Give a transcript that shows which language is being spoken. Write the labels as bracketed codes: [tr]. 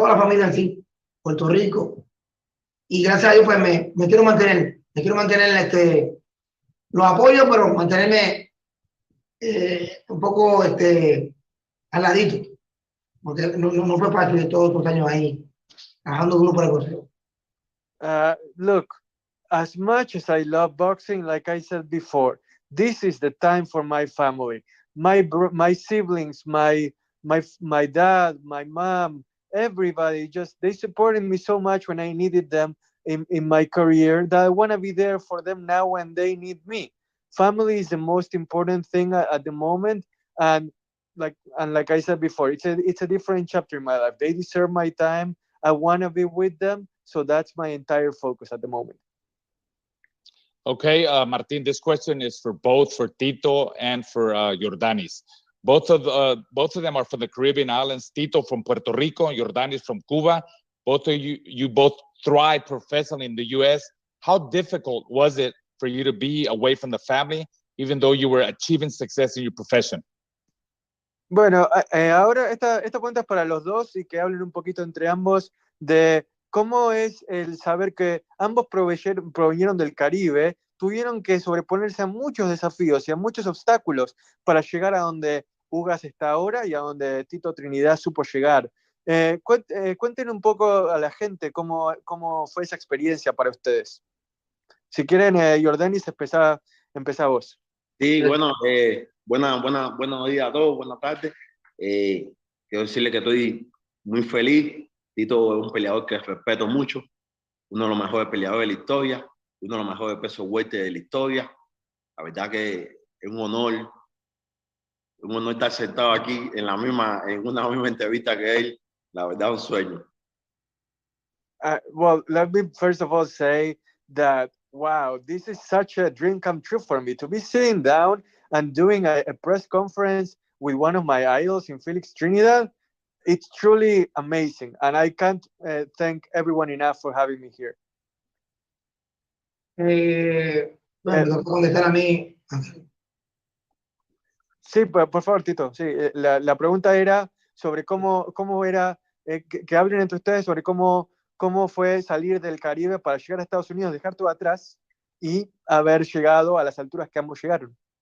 [es] Toda la familia en sí, Puerto Rico. Y gracias a Dios, pues me quiero mantener los apoyos, pero mantenerme un poco al ladito, porque no fue fácil de todos estos años ahí, trabajando duro para el boxeo. [en] Look, as much as I love boxing, like I said before, this is the time for my family, my siblings, my dad, my mom, everybody. Just they supported me so much when I needed them in my career that I want to be there for them now when they need me. Family is the most important thing at the moment, and like I said before, it's a different chapter in my life. They deserve my time. I want to be with them. So that's my entire focus at the moment. Okay, Martin, this question is for Tito and for Yordenis. Both of them are from the Caribbean islands. Tito from Puerto Rico, and Yordenis from Cuba. Both of you both thrived professionally in the U.S. How difficult was it for you to be away from the family, even though you were achieving success in your profession? [es] Bueno, ahora esta pregunta es para los dos y que hablen un poquito entre ambos de cómo es el saber que ambos provinieron del Caribe, tuvieron que sobreponerse a muchos desafíos y a muchos obstáculos para llegar a donde Ugas está ahora y a donde Tito Trinidad supo llegar. Cuenten un poco a la gente cómo fue esa experiencia para ustedes. Si quieren, Yordenis, empezá vos. Sí, bueno, buenos días a todos, buenas tardes. Quiero decirle que estoy muy feliz. Tito es un peleador que respeto mucho, uno de los mejores peleadores de la historia, uno de los mejores pesos fuertes de la historia. La verdad que es un honor estar sentado aquí en una misma entrevista que él. La verdad, un sueño. [en] Well, let me first of all say that, wow, this is such a dream come true for me to be sitting down and doing a press conference with one of my idols in Felix Trinidad. It's truly amazing, and I can't thank everyone enough for having me here. [es] Bueno, me toca contestar a mí. Sí, por favor, Tito. Sí, la pregunta era sobre cómo era, que hablen entre ustedes sobre cómo fue salir del Caribe para llegar a Estados Unidos, dejar todo atrás y haber llegado a las alturas que ambos llegaron.